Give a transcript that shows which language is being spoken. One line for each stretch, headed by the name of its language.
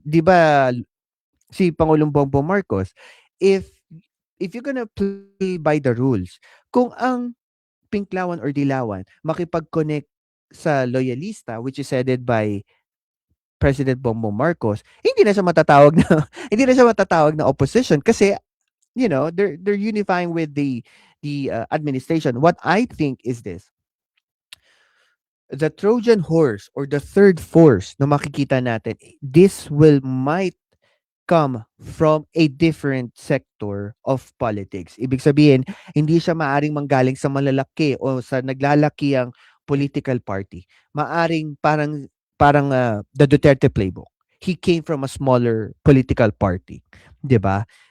Filipino: 'Di ba si Pangulong Bongbong Marcos?
English: If you're gonna play by the rules,
Filipino: kung ang Pinklawan or Dilawan makipag-connect sa loyalista,
English: which is headed by President Bongbong Marcos,
Filipino: hindi na siya matatawag na
English: opposition
Filipino: kasi
English: they're unifying with the administration. What I think is this: the Trojan horse or the third force
Filipino: na makikita natin,
English: this might come from a different sector of politics.
Filipino: Ibig sabihin, hindi siya maaring manggaling sa malalaki o sa naglalakiang political party. Maaring parang the Duterte playbook.
English: He came from a smaller political party,
Filipino: 'di ba?